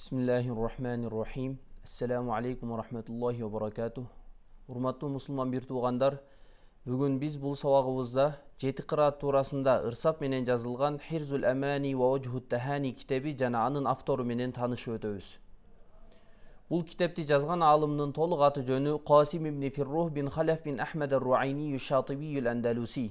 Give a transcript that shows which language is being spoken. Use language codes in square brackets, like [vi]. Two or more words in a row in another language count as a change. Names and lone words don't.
[ar] بسم الله الرحمن الرحيم. السلام عليكم ورحمة الله وبركاته. [ky] Урматтуу мусулман бир туугандар, бүгүн биз бул сабагыбызда 7 кыраат туурасында ырсап менен жазылган Хирзул Амани ва Важхут Тахани китеби жана анын автору менен таанышып өтөбүз. Бул китепти жазган аалымдын толук аты жөнү Касим ибн Фиррух бин Халаф бин Ахмад ар-Руайни аш-Шатиби ал-Андалуси.